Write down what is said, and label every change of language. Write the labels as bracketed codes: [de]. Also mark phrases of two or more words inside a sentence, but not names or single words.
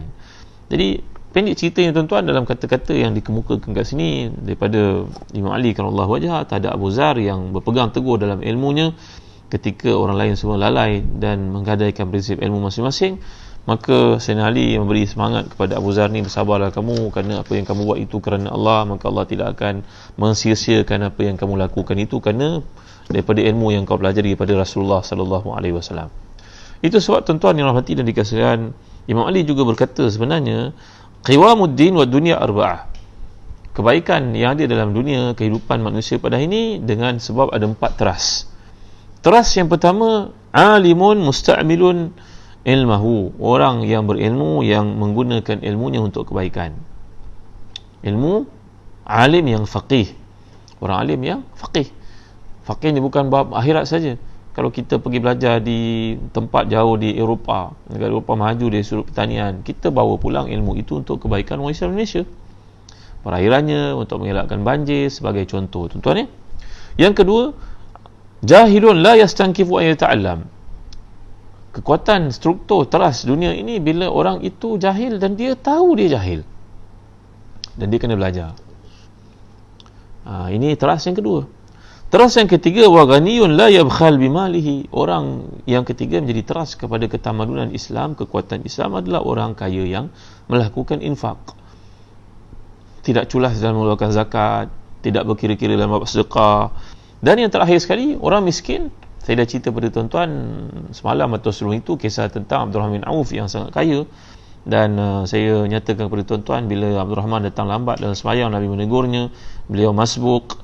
[ms] Jadi pendek ceritanya tuan-tuan, dalam kata-kata yang dikemukakan kat sini daripada Imam Ali [ar] كرم الله وجهه [ms] terhadap Abu Zar yang berpegang teguh dalam ilmunya ketika orang lain semua lalai dan menggadaikan prinsip ilmu masing-masing, maka Sayyidina Ali memberi semangat kepada Abu Zar ni, bersabarlah kamu kerana apa yang kamu buat itu kerana Allah, maka Allah tidak akan mensia-siakan apa yang kamu lakukan itu kerana daripada ilmu yang kau pelajari daripada Rasulullah [ar] صلى الله عليه وسلم. [ms] Itu sebab tuan-tuan yang rahmati dan dikasihan, Imam Ali juga berkata sebenarnya [ar] قوام الدين والدنيا أربعة. [ms] Kebaikan yang ada dalam dunia kehidupan manusia pada hari ini dengan sebab ada 4 teras. Teras yang pertama, [ar] عالم مستعمل علمه, [ms] orang yang berilmu yang menggunakan ilmunya untuk kebaikan. Ilmu, alim yang faqih. Orang alim yang faqih. Faqih ni bukan bab akhirat saja. Kalau kita pergi belajar di tempat jauh di Eropah, negara Eropah maju dari sudut pertanian, kita bawa pulang ilmu itu untuk kebaikan orang Islam Malaysia. Perairannya, untuk mengelakkan banjir sebagai contoh, tuan-tuan ya. Yang kedua, [ar] جاهل لا يستنكف أن يتعلم. [ms] Kekuatan struktur teras dunia ini bila orang itu jahil dan dia tahu dia jahil dan dia kena belajar. Ini teras yang kedua. Teras yang ketiga, [ar] وغني لا يبخل بماله. [ms] Orang yang ketiga menjadi teras kepada ketamadunan Islam, kekuatan Islam adalah orang kaya yang melakukan infak, tidak culas dalam mengeluarkan zakat, tidak berkira-kira dalam bab sedekah. Dan yang terakhir sekali, orang miskin. Saya dah cerita pada tuan-tuan semalam atau sebelum itu kisah tentang Abdul Rahman bin Auf yang sangat kaya, dan saya nyatakan kepada tuan-tuan bila Abdul Rahman datang lambat dalam sembahyang, Nabi menegurnya, beliau masbuk.